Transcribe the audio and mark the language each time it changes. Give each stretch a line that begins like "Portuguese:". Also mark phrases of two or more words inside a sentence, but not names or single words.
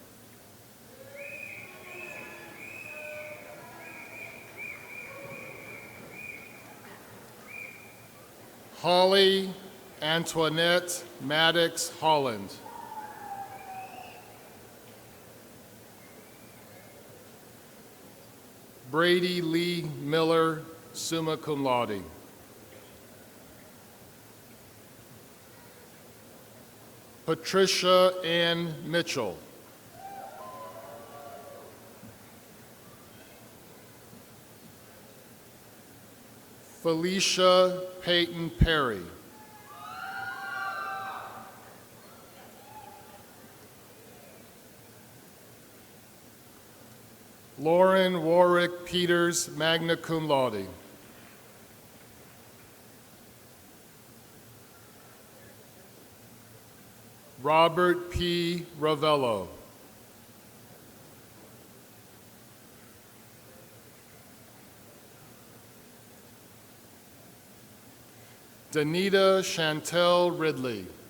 English: Holly Antoinette Maddox Holland. Brady Lee Miller,
Latin: summa cum laude.
English: Patricia Ann Mitchell. Felicia Peyton Perry. Lauren Warwick Peters,
Latin: magna cum laude.
English: Robert P. Ravello. Danita Chantel Ridley.